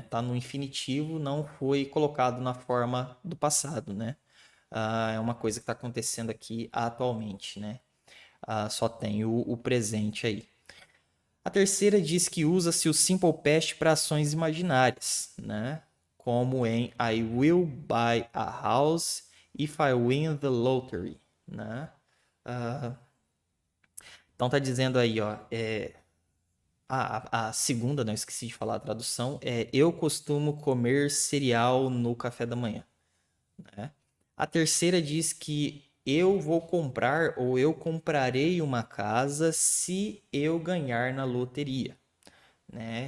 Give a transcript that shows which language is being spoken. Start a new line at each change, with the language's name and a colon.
Portuguese: Tá no infinitivo, não foi colocado na forma do passado, né? É uma coisa que está acontecendo aqui atualmente, né? Só tem o presente aí. A terceira diz que usa-se o Simple Past para ações imaginárias, né? Como em
English: I will buy a house if I win the lottery, né?
Portuguese: Então tá dizendo aí, ó, a segunda, não esqueci de falar a tradução, é eu costumo comer cereal no café da manhã, né? A terceira diz que eu vou comprar ou eu comprarei uma casa se eu ganhar na loteria, né?